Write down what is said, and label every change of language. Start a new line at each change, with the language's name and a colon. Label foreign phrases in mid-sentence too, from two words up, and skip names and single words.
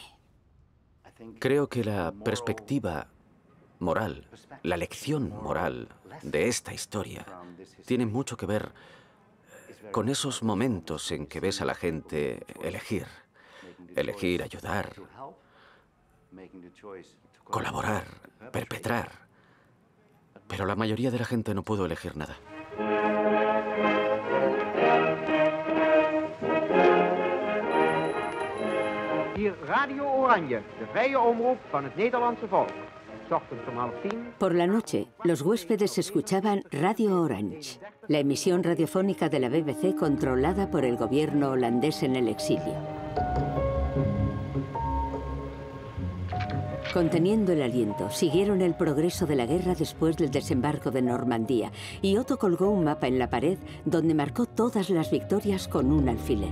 Spanish: Creo que la perspectiva moral, la lección moral de esta historia tiene mucho que ver con esos momentos en que ves a la gente elegir ayudar, colaborar, perpetrar. Pero la mayoría de la gente no pudo elegir nada.
Dutch: Hier Radio Oranje, de vrije omroep van het Nederlandse volk.
Spanish: Por la noche, los huéspedes escuchaban Radio Orange, la emisión radiofónica de la BBC controlada por el gobierno holandés en el exilio. Conteniendo el aliento, siguieron el progreso de la guerra después del desembarco de Normandía, y Otto colgó un mapa en la pared donde marcó todas las victorias con un alfiler.